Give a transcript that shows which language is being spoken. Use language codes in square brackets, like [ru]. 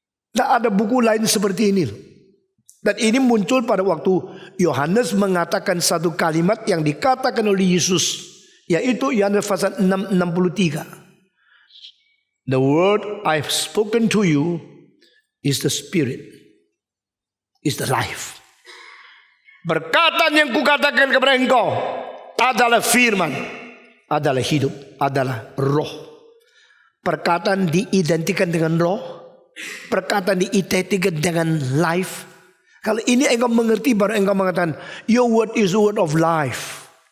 [id] Tidak ada buku lain seperti ini. Dan ini muncul pada waktu Yohanes mengatakan satu kalimat yang dikatakan oleh Yesus, yaitu Yohanes pasal 6:63. [en] The word I've spoken to you is the spirit, is the life. [id] Perkataan yang kukatakan kepada engkau adalah firman, adalah hidup, adalah roh. Perkataan diidentikan dengan roh, perkataan diidentikan dengan life. Kalau ini engkau mengerti, baru engkau mengatakan [en] your word is the word of life.